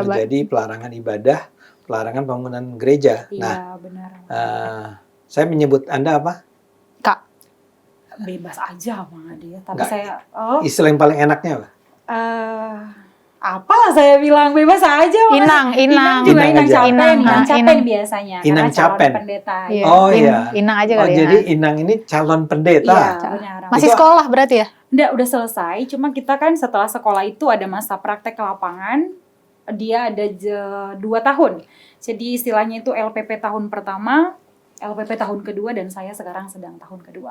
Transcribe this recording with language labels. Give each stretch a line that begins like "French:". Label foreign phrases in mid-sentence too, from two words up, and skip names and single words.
Indonesian: terjadi pelarangan ibadah, pelarangan bangunan gereja. Nah, Iya, benar. saya menyebut Anda apa? Kak. Bebas aja Bang Ade ya. Tapi Nggak. saya Istilah yang paling enaknya apa? apalah saya bilang bebas aja Bang. Inang. Inang juga Inang Inang aja. Capen, Inang, Inang ah, Capen Inang. biasanya Inang karena calon Capen. pendeta. Iya. Oh iya. Inang aja Oh kali ya. jadi Inang ini calon pendeta. Iya, benar. Masih Itu- sekolah berarti ya? Nggak, udah selesai. Cuma kita kan setelah sekolah itu ada masa praktek ke lapangan. Dia ada 2 tahun. Jadi istilahnya itu LPP tahun pertama, LPP tahun kedua, dan saya sekarang sedang tahun kedua.